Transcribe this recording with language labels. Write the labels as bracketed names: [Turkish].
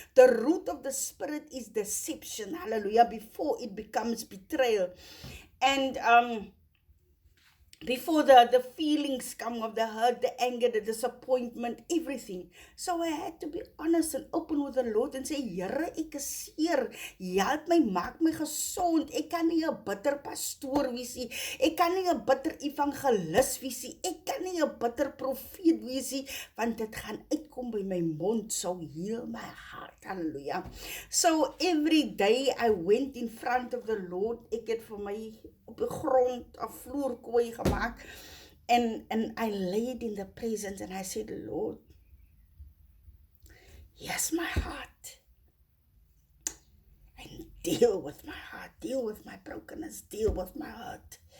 [English] The root of the spirit is deception. Hallelujah. Before it becomes betrayal. And before the feelings come of the hurt, the anger, the disappointment, everything. So I had to be honest and open with the Lord and say, Here, [Afrikaans] ek is seer. Help my, maak my gesond. Ek kan nie 'n bitter pastoor wees nie. Ek kan nie 'n bitter evangelis wees nie. Ek kan nie 'n bitter profeet wees nie, want dit gaan uitkom by my mond. [English] So heal my heart. Hallelujah. So every day I went in front of the Lord. [Afrikaans] Ek het vir my op die grond 'n vloerkooi gemaak, [English] and I laid in the presence and I said, Lord, yes, my heart, and deal with my heart, deal with my brokenness, deal with my heart.